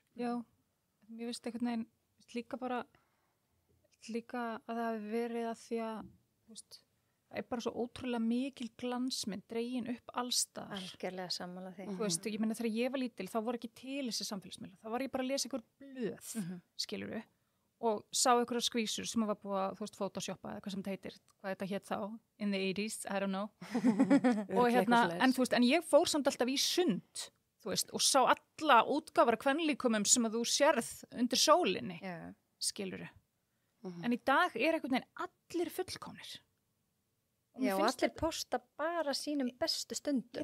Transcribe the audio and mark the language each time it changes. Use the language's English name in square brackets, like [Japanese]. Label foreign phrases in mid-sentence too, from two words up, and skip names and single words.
[Icelandic] Já, ég veist einhvern veginn líka að það hafi verið að því að, þú veist, það er bara svo ótrúlega mikil glansmynd dregin upp allstaðar. Algjörlega sammála því. Þú veist, ég meina þegar ég var lítil þá voru ekki til þessi samfélagsmiðlar. Það var ég bara að lesa ykkur blöð, skilurðu, og sá ykkur skvísur sem var búið að, þú veist, photoshoppa eða hvað sem þetta heitir, hvað þetta hét þá, [English] in the 80s, I don't know. [Icelandic] Og en þú veist, en ég fór samt alltaf í sund, þú veist, og sá alla útgáfara kvenlíkumum sem að þú sérð undir sólinni, skilurðu. En í dag er einhvern veginn allir fullkomnir. Já, og allir posta bara sínum bestu stundum.